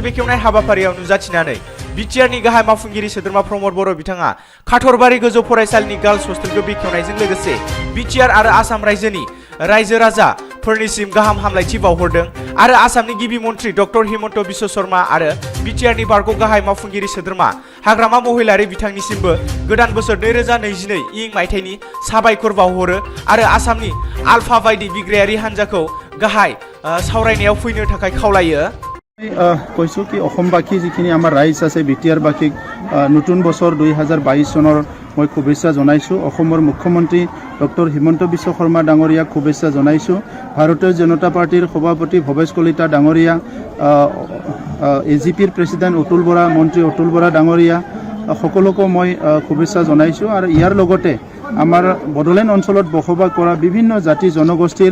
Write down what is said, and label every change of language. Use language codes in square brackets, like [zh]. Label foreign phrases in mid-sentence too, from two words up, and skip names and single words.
[brx] बेखेवनाय हाबाफारियाव नुजाथिनानै बिटिआरनि गाहाय मावफुंगिरि सोद्रोमा प्रमद बर' बिथाङा काटरबारि गोजौ फरायसालिनि गार्लस हस्टेलखौ बेखेवनायजों लोगोसे बिटिआर आरो आसाम रायजोनि रायजो राजाफोरनिसिम गाहाम हामलायथि बावहरदों आरो आसामनि गिबि मन्थ्रि डक्टर हिमन्त बिश्व शर्मा आरो बिटिआरनि बारग' गाहाय मावफुंगिरि सोद्रोमा हाग्रामा महिलारि बिथांनिसिमबो गोदान बोसोर 2022 इं मायथाइनि साबायखर बावहरो आरो आसामनि आल्फा बायदि बिग्रायारि हान्जाखौ गाहाय सावरायनायाव फैनो थाखाय खावलायो [as] কৈছো কি অসমবাসী যিখিনি আমাৰ ৰাইজ আছে বিটিআৰ বাসীক নতুন বছৰ 2022 চনৰ মই শুভেচ্ছা জনাইছো অসমৰ মুখ্যমন্ত্ৰী ডক্টৰ হিমন্ত বিশ্ব শৰ্মা ডাঙৰীয়াক শুভেচ্ছা জনাইছো ভাৰতীয় জনতা পাৰ্টিৰ সভাপতি ভৱেশ কলিতা ডাঙৰীয়া এজিপিৰ প্ৰেসিডেন্ট অতুল বৰা মন্ত্ৰী অতুল বৰা ডাঙৰীয়া সকলোকে মই শুভেচ্ছা জনাইছো আৰু ইয়াৰ লগতে আমাৰ বড়োলেণ্ড অঞ্চলত বসবাস কৰা বিভিন্ন জাতি জনগোষ্ঠীৰ